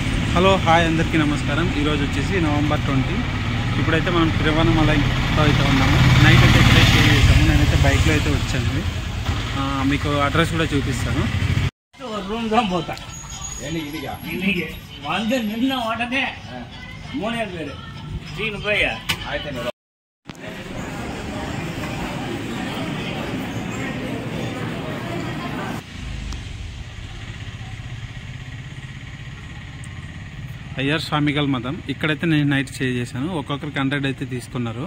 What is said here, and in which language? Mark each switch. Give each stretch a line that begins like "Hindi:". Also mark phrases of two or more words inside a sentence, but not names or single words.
English: hello hi
Telugu: అందరికీ నమస్కారం. ఈరోజు వచ్చేసి నవంబర్ 20. ఇప్పుడైతే మనం తిరువన్నమలైలో అయితే ఉన్నాము. నైట్ అయితే ఇక్కడే స్టే చేసాము. నేనైతే బైక్లో అయితే వచ్చాను. మీకు అడ్రస్ కూడా చూపిస్తాను.
Tamil: రూమ్ தான் போட்டா இன்னைக்கு வந்து நின்ன உடனே 3 பேர் சீனு போய் 1500
Telugu: అయ్యర్ స్వామిగల్ మతం. ఇక్కడైతే నేను
English: night stay
Telugu: చేశాను. ఒక్కొక్కరికి 100 అయితే తీసుకున్నారు.